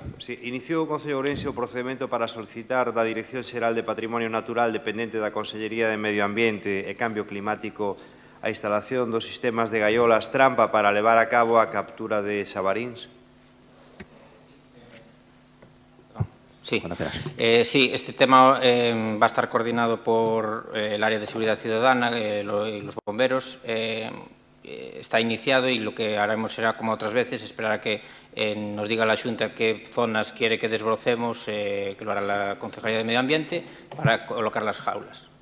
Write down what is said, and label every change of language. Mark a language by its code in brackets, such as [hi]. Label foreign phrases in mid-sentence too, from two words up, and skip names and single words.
[gl] Sí, iniciou o Concello de Ourense o procedimento para solicitar da Dirección Xeral de Patrimonio Natural dependente da Consellería de Medio Ambiente e Cambio Climático a instalación dos sistemas de gaiolas trampa para levar a cabo a captura de xabaríns? [es] Sí, este tema va a estar coordinado por el área de seguridad ciudadana y los bomberos. Está iniciado y lo que haremos será, como otras veces, esperar a que nos diga la Xunta qué zonas quiere que desbrocemos, que lo hará la Concejalía de Medio Ambiente, para colocar las jaulas.